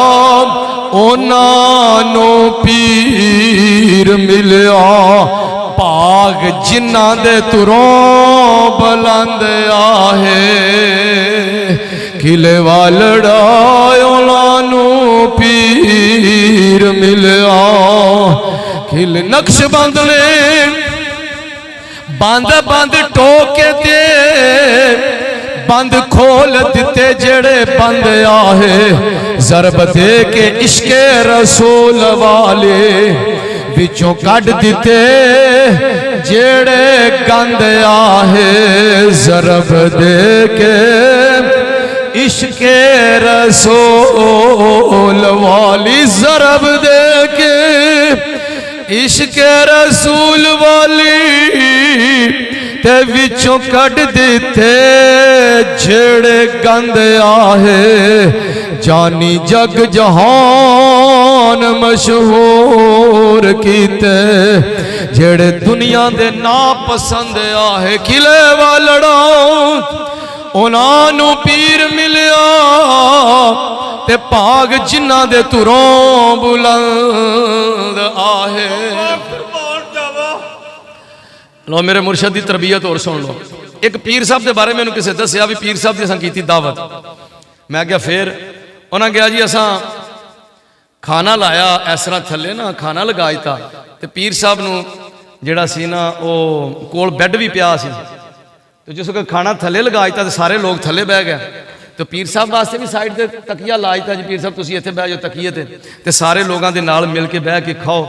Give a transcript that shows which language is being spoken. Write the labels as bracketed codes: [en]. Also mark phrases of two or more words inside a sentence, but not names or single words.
[pa] اُنہاں نوں پیر ملیا، بھاگ جنہاں دے تُروں بلند آہے، کلے والڑا اُنہاں نوں پیر ملیا. کھل نقشبند نے بند بند ٹوکے دے بند کھول دتے، جیڑے بند آہے ضرب دے کے عشقے رسول والے، وچوں کٹ دتے جیڑے گند آہے ضرب دے کے عشقے رسول والی، ضرب دے کے عشقے رسول والی، تے وچوں کٹ دتے جیڑے گند آہے. جانی جگ جہان مشہور کیتے، جیڑے دنیا دے نا پسند آہے، کلے والڑا اُنہاں نوں پیر ملیا، تے بھاگ جنہاں دے تُروں بلند آہے. [ur] لو میرے مرشد کی تربیت اور سن لو. ایک پیر صاحب کے بارے میں میں نے کسی [pa] دسیا بھی پیر صاحب کی اساں کیتی دعوت، میں کیا فیر اُنہاں نوں کہا جی اساں کھانا لایا اس طرح تھلے نا کھانا لگا دتا، تو پیر صاحب نوں جیہڑا سی نا او کول بیڈ بھی پیا سی، تو جس ویلے کھانا تھلے لگا دتا تو سارے لوک تھلے بہہ گئے، تو پیر صاحب واسطے بھی سائیڈ سے تکیہ لا دتا جی، پیر صاحب تسیں اتھے بہہ جاؤ تکیے تے [ur] سارے لوگوں کے [pa] نال مل کے بہہ کے کھاؤ.